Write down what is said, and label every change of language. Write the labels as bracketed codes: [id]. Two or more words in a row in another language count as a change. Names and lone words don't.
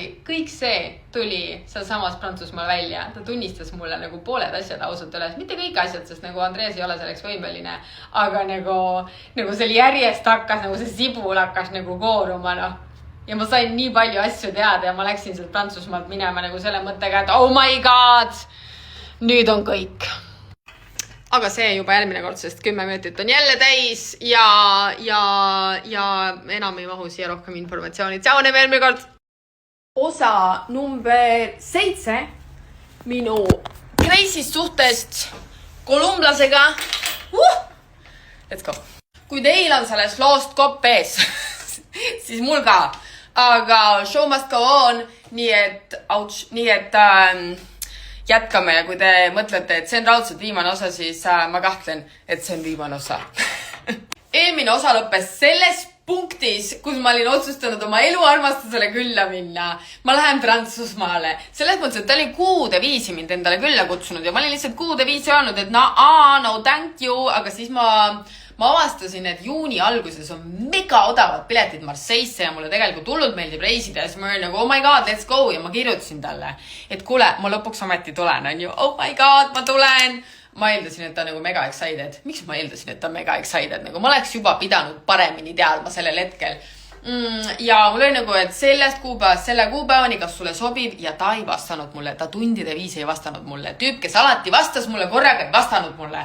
[et] Kõik see tuli seal samas Prantsusmaal välja. Ta tunnistas mulle nagu pooled asjad ausalt üles. Mitte kõik asjad, sest nagu Andres ei ole selleks võimeline, aga nagu seal järjest hakkas, nagu see sibul hakkas nagu kooruma, noh. Ja ma sain nii palju asju teada ja ma läksin sealt Prantsusmaalt minema nagu selle mõttega, et [en] oh my god, [et] nüüd on kõik. Aga see juba järgmine kord, sest 10 minutit on jälle täis ja enam ei mahu siia rohkem informatsiooni. Tšau, näeme järgmine kord! Osa number 7 minu reisist suhtest kolumblasega. [en] Let's go! [et] Kui teil on sellest loost kopp ees, siis mul ka. Aga [en] show must go on, [et] nii et jätkame ja kui te mõtlete, et see on raudselt viimane osa, siis ma kahtlen, et see on viimane osa. Eelmine osa lõppes selles punktis, kus ma olin otsustanud oma eluarmastusele külla minna. Ma lähen Prantsusmaale. Selles mõttes, et ta oli kuude viisi mind endale külla kutsunud ja ma olin lihtsalt kuude viisi öelnud, et [en] no thank you, [et] aga siis ma avastasin, et juuni alguses on mega odavad piletid Marseille'sse ja mulle tegelikult hullult meeldib reisida ja siis ma olin nagu, [en] oh my god, let's go [et] ja ma kirjutasin talle, et kuule, ma lõpuks ometi tulen, on ju, [en] oh my god, [et] ma tulen. Ma eeldasin, et ta nagu mega excited. Miks ma eeldasin, et ta mega excited? Nagu ma oleks juba pidanud paremini teadma sellel hetkel. Ja mul oli nagu, et sellest kuupäevast selle kuupäevani, kas sulle sobib ja ta ei vastanud mulle, ta tundide viisi ei vastanud mulle. Tüüp, kes alati vastas mulle korraga, ei vastanud mulle.